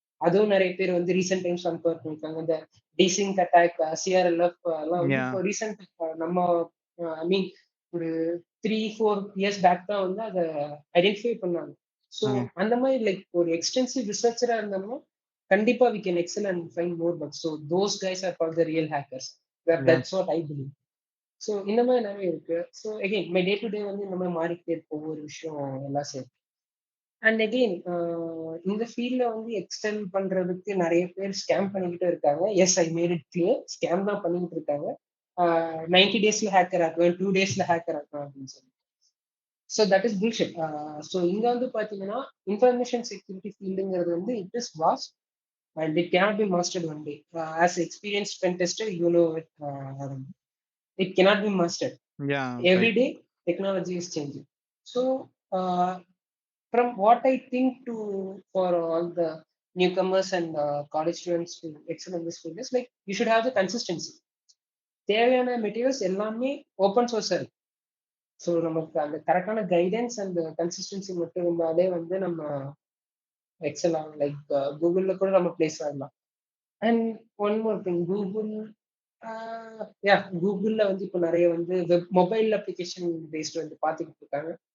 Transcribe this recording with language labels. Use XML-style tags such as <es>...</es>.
<ta>அதுவும் நிறைய பேர் வந்து ரீசென்ட் டைம்ஸ் அன்கவர் பண்ணிருக்காங்க. இந்த டிசிங்க் அட்டாக், சிஆர்எல்எஃப் எல்லாம் வந்து</ta> <en>Yeah!</en> <ta>இப்போ ரீசெண்ட் நம்ம ஐ மீன் ஒரு 3-4 இயர்ஸ் பேக் தான் வந்து அதை ஐடென்டிஃபை பண்ணாங்க.</ta> <en>So hmm.</en> <ta>அந்த மாதிரி லைக் ஒரு எக்ஸ்டென்சிவ் ரிசர்ச்சரா இருந்தோம்னா கண்டிப்பா</ta> <en>we can excel and find more bugs. So those guys are called the real hackers. Yeah! That's what I believe. So</en> <ta>இந்த மாதிரி நிறைய இருக்கு. So again my day to day வந்து இந்த மாதிரி மாறிக்கிட்டே இருக்கும் ஒவ்வொரு விஷயம் எல்லாம் சேர்த்து. அண்ட் அகெயின் இந்த ஃபீல்ட்ல வந்து எக்ஸ்டெல் பண்றதுக்கு நிறைய பேர் ஸ்கேம் பண்ணிக்கிட்டே இருக்காங்க.</ta> <en>yes I made it clear</en> <ta>scam தான் பண்ணிக்கிட்டு இருக்காங்க. 90 டேஸ்ல ஹேக்கர் ஆக்குவேன், 2 டேஸ்ல ஹேக்கர் ஆக்குவேன் அப்படின்னு சொல்லி.</ta> <en>So that is bullshit. So</en> <ta>இங்க வந்து பாத்தீங்கன்னா</ta> <en>Information security ஃபீல்டுங்கிறது வந்து it is vast and it cannot be mastered one day. As experienced pen tester, you know it. Arun. It cannot be mastered. Yeah! Every right. day, technology is changing. So, uh, from what I think to for all the newcomers and college students to excel in this field is like you should have the consistency.</en> <ta>தேவையான materials எல்லாமே open சோர்ஸா இருக்கு. So நமக்கு அந்த கரெக்டான guidance and consistency மட்டும் இருந்தாலே வந்து நம்ம எக்ஸல் ஆகும். லைக் கூகுள்ல கூட நம்ம பிளேஸ் ஆகலாம். And one more thing Google ஆ Googleல வந்து இப்ப நெறைய வந்து மொபைல் அப்ளிகேஷன் பேஸ்ட் வந்து பார்த்துக்கிட்டு இருக்காங்க.</ta>